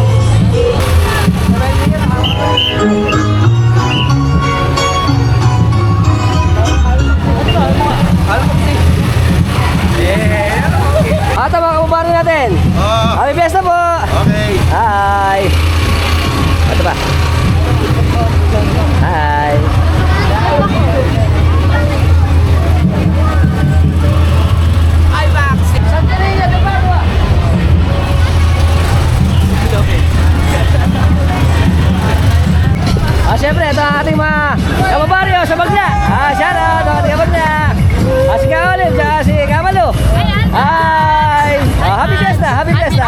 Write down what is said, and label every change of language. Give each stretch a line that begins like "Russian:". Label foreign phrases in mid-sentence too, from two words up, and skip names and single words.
Filipino: Ito mga kababayan natin.
English: Happy Fiesta
Filipino: po. Okay. Hi. Ito ba? Hi. Santo Niño de Corona. Siyempre, ito ang ating mga kababaryo sa Bagna. Shout out ang ating kabagna. Si Kaolin, si Kamalo. Hi!
English: Happy Fiesta! Happy Fiesta!